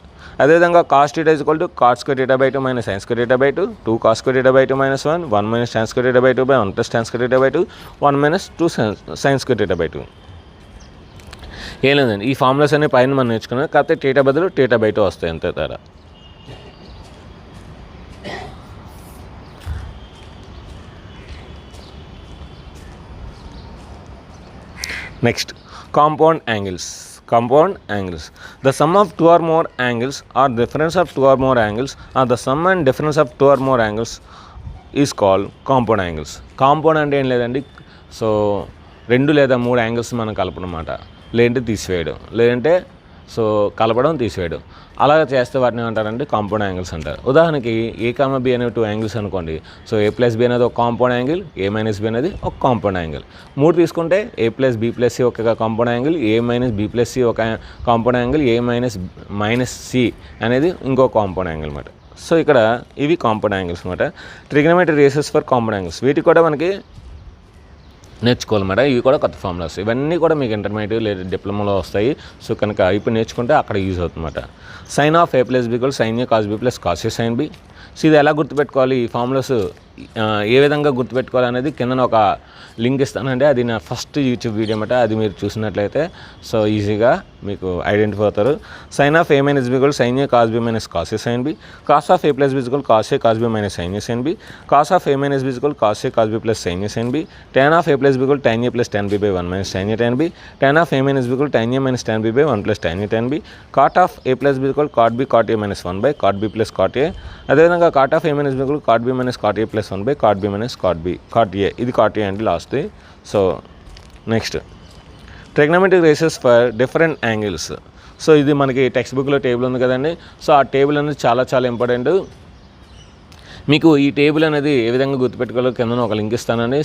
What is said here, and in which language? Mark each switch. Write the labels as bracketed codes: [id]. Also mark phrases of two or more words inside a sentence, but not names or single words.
[en] అదేవిధంగా cos θ is equal to cot square θ/2 minus sin square θ/2, 2 cos square θ/2 minus 1 minus tan square θ/2 by 1 plus tan square θ/2, 1 minus 2 sin square θ/2. [te] ఏం లేదండి, ఈ ఫార్ములాస్ అనే పైన మనం నేర్చుకున్నాం, కాకపోతే θ బదులు θ/2 వస్తాయి అంతే తేడా. [en] Next, compound angles. Compound angles. The sum of two or more angles or difference of two or more angles or the sum and difference of two or more angles is called compound angles. [te] Compound అంటే ఏం లేదండి, సో 2 లేదా 3 యాంగిల్స్ మనం కలపనమాట, లేదంటే తీసివేయడం, లేదంటే సో కలపడం తీసివేయడం, అలా చేస్తే వాటిని ఏమంటారంటే [en] compound angles [te] అంటారు. ఉదాహరణకి a, b అనేవి 2 యాంగిల్స్ అనుకోండి. సో a+b అనేది ఒక [en] compound angle, [te] a-b అనేది ఒక [en] compound angle. [te] 3 తీసుకుంటే a+b+c ఒక [en] compound angle, [te] a-b+c ఒక [en] compound angle, [te] a-c అనేది ఇంకో [en] compound angle [te] అనమాట. సో ఇక్కడ ఇవి [en] compound angles [te] అనమాట. [en] trigonometric ratios for compound angles, [te] వీటికి కూడా మనకి నేర్చుకోవాలన్నమాట. ఇవి కూడా కొత్త ఫార్ములాస్, ఇవన్నీ కూడా మీకు ఇంటర్మీడియట్ లేదా డిప్లొమాలో వస్తాయి. సో కనుక ఇప్పుడు నేర్చుకుంటే అక్కడ యూజ్ అవుతుందన్నమాట. [en] sine of a+b sin a cos b plus cos a sin b. సో ఇది ఎలా గుర్తుపెట్టుకోవాలి, ఈ ఫార్ములాస్ ఏ విధంగా గుర్తుపెట్టుకోవాలి అనేది కింద ఒక లింక్ ఇస్తానండి, అది నా first YouTube video అన్నమాట. అది మీరు చూసినట్లయితే సో ఈజీగా మీకు ఐడెంటిఫై అవుతారు. sine of a - b sin a cos b minus cos a sin b. cos of a+b cos a cos b minus sin a sin b. cos of a - b cos a cos b plus sin a sin b. tan of a+b tan a plus tan b by 1 minus tan a tan b. tan of a - b tan a minus tan b by 1 plus tan a tan b. cot of a+b cot b cot a minus 1 by cot b plus cot a. అదేవిధంగా cot of a - b cot b minus cot a plus 1 by cot b minus cot b cot a. [te] ఇది cot a అండి లాస్ట్. [en] so next trigonometric ratios for different angles. [te] సో ఇది మనకి టెక్స్ట్ బుక్లో టేబుల్ ఉంది కదండి. సో ఆ టేబుల్ అనేది చాలా ఇంపార్టెంట్. మీకు ఈ టేబుల్ అనేది ఏ విధంగా గుర్తుపెట్టుకోవాలో కింద ఒక లింక్ ఇస్తానండి.